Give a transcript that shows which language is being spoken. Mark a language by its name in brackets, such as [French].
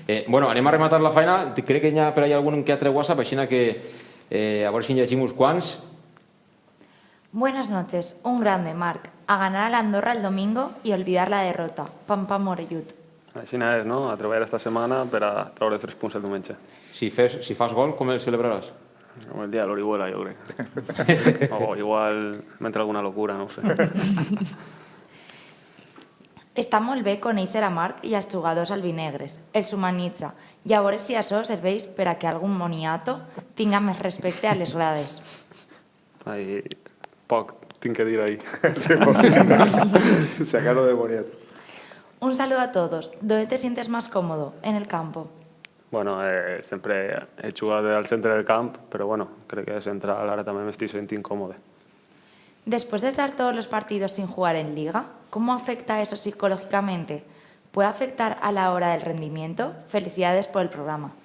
[Catalan] Bueno, anem a rematar la feina. Crec que hi ha per allà algun que altre WhatsApp, així que a veure si en llegim uns quants. [Spanish] Buenas noches, un grande, Marc. A ganar a la Andorra el domingo y olvidar la derrota. Pam, pam, Morellut. [Catalan] Així és, no? A treballar esta setmana per a treure 3 punts el diumenge. Si fas gol, com el celebraràs? Com el dia de l'Orihuela, jo crec. O igual m'entra alguna locura, no ho sé. Està molt bé conèixer a Marc i als jugadors albinegres. Els humanitza. I a veure si això serveix per a que algun moniato tinga més respecte a les grades. Ai, poc tinc que dir ahí. [Spanish] Sacarlo de Boniet. Un saludo a todos. ¿Dónde te sientes más cómodo? ¿En el campo? [Catalan] Bueno, sempre he jugat al centre del camp, però bueno, crec que de central ara també m'estic sentint còmode. [Spanish] Después de estar todos los partidos sin jugar en Liga, ¿cómo afecta eso psicológicamente? ¿Puede afectar a la hora del rendimiento? Felicidades por el programa.